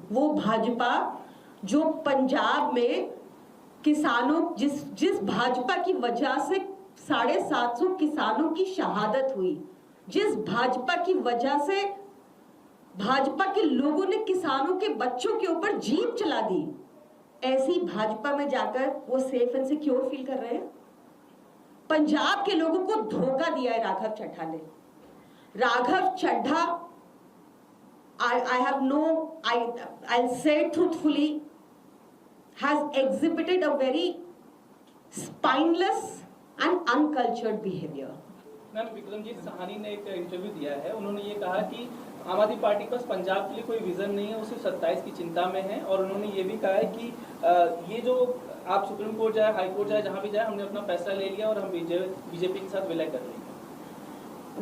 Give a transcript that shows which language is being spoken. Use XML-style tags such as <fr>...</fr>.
<hi>वो भाजपा जो पंजाब में किसानों जिस भाजपा की वजह से 750 किसानों की शहादत हुई, जिस भाजपा की वजह से भाजपा के लोगों ने किसानों के बच्चों के ऊपर जीप चला दी, ऐसी भाजपा में जाकर वो सेफ एंड सिक्योर फील कर रहे हैं। पंजाब के लोगों को धोखा दिया है राघव चड्ढा ने।</hi> <en>Raghav Chadha, I'll say truthfully, has exhibited a very spineless and uncultured behavior.</en> <hi>Ma'am, Vikramjit Sahni ने एक इंटरव्यू दिया है, उन्होंने ये कहा कि आम आदमी पार्टी के पास पंजाब के लिए कोई विजन नहीं है, वो सिर्फ 27 की चिंता में है। और उन्होंने ये भी कहा है कि ये जो आप सुप्रीम कोर्ट जाए, हाई कोर्ट जाए, जहाँ भी जाए, हमने अपना फैसला ले लिया और हम बीजेपी के साथ विलय कर लेंगे।</hi>